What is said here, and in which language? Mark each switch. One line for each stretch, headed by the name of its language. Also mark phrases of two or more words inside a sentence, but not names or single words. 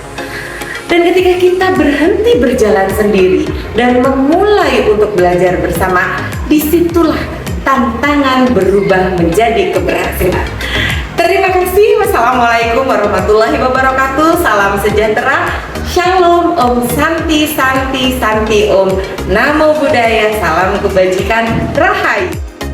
Indonesian: Dan ketika kita berhenti berjalan sendiri dan memulai untuk belajar bersama, disitulah tantangan berubah menjadi keberhasilan. Terima kasih.
Arabic: والسلام عليكم ورحمة الله وبركاته.
Indonesian: Salam sejahtera. Shalom,
Sanskrit: ॐ शान्तिः शान्तिः शान्तिः ॐ.
Pali: Namo Buddhaya,
Indonesian: salam kebajikan, rahayu.